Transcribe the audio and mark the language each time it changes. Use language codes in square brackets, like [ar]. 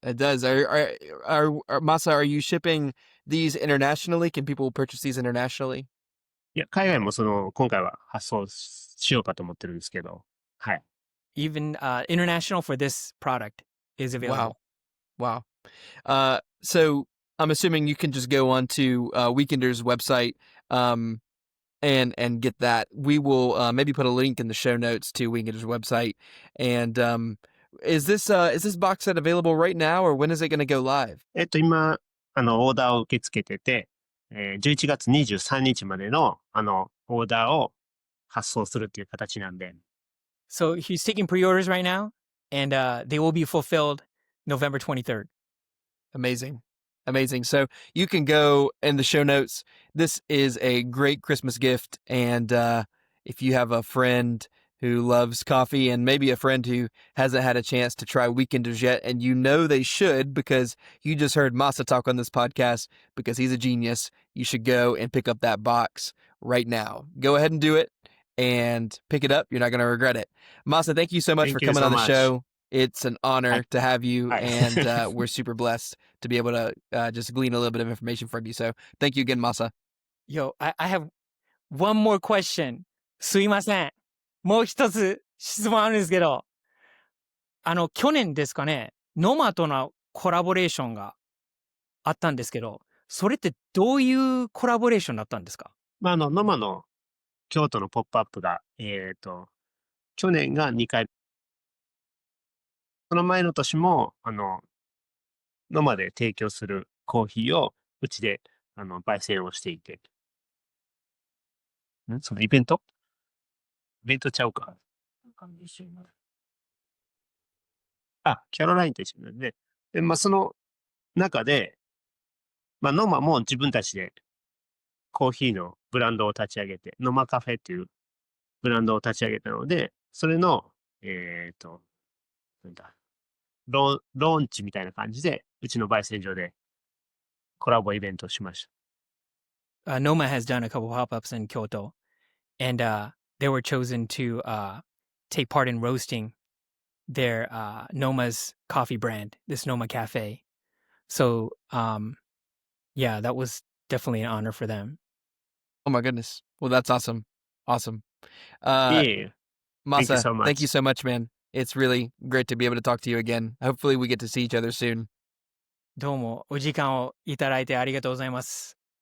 [en] Masa, are you shipping these internationally? Can people purchase these internationally? [ja] いや、海外も今回は発送しようかと思ってるんですけど、はい。 [en] Even international for this product is available. Wow. So I'm assuming you can just go on to Weekender's website and get that. We will maybe put a link in the show notes to Weekender's website. And is this box set available right now, or when is it going to go live? [ja] 今、オーダーを受け付けてて、11月23日までの、オーダーを発送するっていう形なんで。 [en] So he's taking pre-orders right now, and they will be fulfilled November 23rd. Amazing. So you can go in the show notes. This is a great Christmas gift. And if you have a friend who loves coffee and maybe a friend who hasn't had a chance to try Weekenders yet, and you know they should because you just heard Masa talk on this podcast because he's a genius, you should go and pick up that box right now. Go ahead and do it and pick it up. You're not going to regret it. Masa, thank you so much for coming on the show. It's an [ja] は [en] honor [ja] い。 [en] to have you, [ja] はい。 [en] and we're super blessed to be able to just glean a little bit of information from you. So thank you again, Masa. Yo, I have one more question. [ja] すいません。もう一つ質問あるんですけど、去年ですかね、ノマとのコラボレーションがあったんですけど、それってどういうコラボレーションだったんですか？まあ、ノマの京都のポップアップが、去年が2回、その前の年も、ノマで提供するコーヒーをうちで、焙煎をしていて。そのイベントちゃうか。あ、キャロラインと一緒なんで。で、まあ、その中で、まあ、ノマも自分たちでコーヒーのブランドを立ち上げて、ノマカフェっていうブランドを立ち上げたので、それの、なんだ、ローンチみたいな感じで、うちの焙煎所でコラボイベントをしました。 [en] Noma has done a couple pop-ups in Kyoto, and they were chosen to take part in roasting their Noma's coffee brand, this Noma Cafe. So, yeah, that was definitely an honor for them. Oh my goodness. Well, that's awesome. Awesome. [ja] いえいえ。 [en] Thank you Masa, so much. thank you so much, man. It's really great to be able to talk to you again. Hopefully we get to see each other soon. [ja] どうもお時間をいただいてありがとうございます。